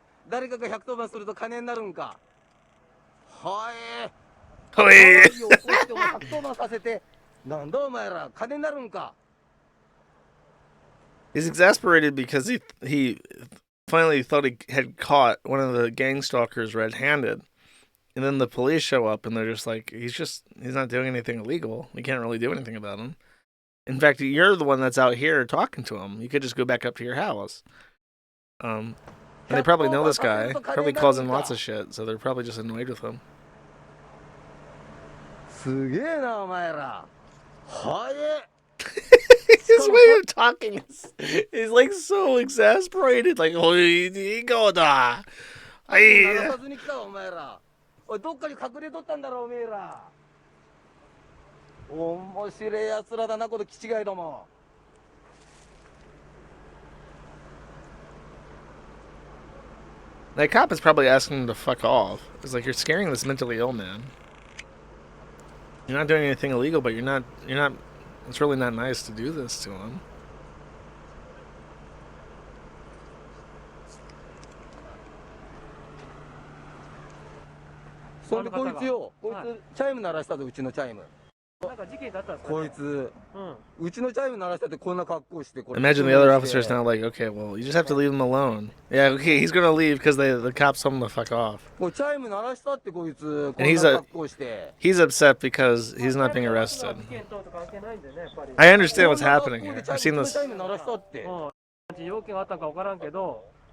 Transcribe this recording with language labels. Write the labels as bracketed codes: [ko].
[ja] 誰かが110番すると金になるんか。はい。 Hoi! 騒ぎを起こして110番させて、なんだお前ら、金になるんか。 [en] He's exasperated because he finally thought he had caught one of the gang stalkers red-handed. And then the police show up and they're just like, he's not doing anything illegal. We can't really do anything about him. In fact, you're the one that's out here talking to him. You could just go back up to your house. And they probably know this guy. Probably calls him lots of shit, so they're probably just annoyed with him. [ja] すげえなお前ら。はえ。 [en] His way of talking is like so exasperated. Like, Hoi, go da. [ja] 鳴らさずに来たお前ら。おいどっかに隠れとったんだろおめえら。面白いやつらだなこの気違いども。 [en] That cop is probably asking him to fuck off. It's like, you're scaring this mentally ill man. You're not doing anything illegal, but you're not, it's really not nice to do this to him. [ja] そんでこいつよ、こいつチャイム鳴らしたぞうちのチャイム。こいつ、うちのチャイム鳴らしたってこんな格好してこれ。 [en] Imagine the other officer's now like, okay, well, you just have to leave him alone. Yeah, okay, he's gonna leave because the cops told him to fuck off. [ja] これチャイム鳴らしたってこいつこんな格好して。 [en] He's upset because he's not being arrested. I understand what's happening here. I've seen this. [ja] チャイム鳴らしたって。要件あったか分からんけど。